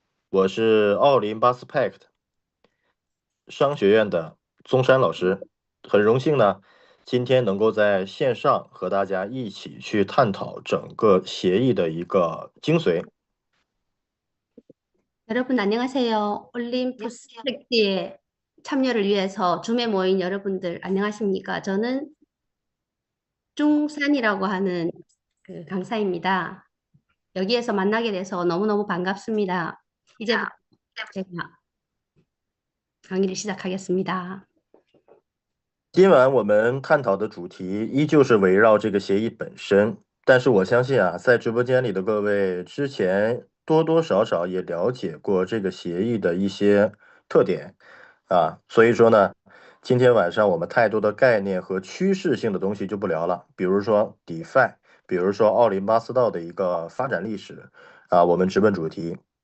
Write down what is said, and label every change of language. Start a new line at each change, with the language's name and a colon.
Chinese: 我是奥林巴斯 Pact 商学院的宗山老师，很荣幸呢，今天能够在线上和大家一起去探讨整个协议的一个精髓。
Korean: 여러분 안녕하세요. 올림푸스 팩트에 참여를 위해서 줌에 모인 여러분들 안녕하십니까? 저는 중산이라고 하는 그 강사입니다. 여기에서 만나게 돼서 너무너무 반갑습니다. 이제부터 제가 강의를 시작하겠습니다.
Chinese: 今晚我们探讨的主题依旧是围绕这个协议本身，但是我相信啊，在直播间里的各位之前多多少少也了解过这个协议的一些特点啊，所以说呢，今天晚上我们太多的概念和趋势性的东西就不聊了，比如说 DeFi，比如说奥林巴斯道的一个发展历史啊，我们直奔主题。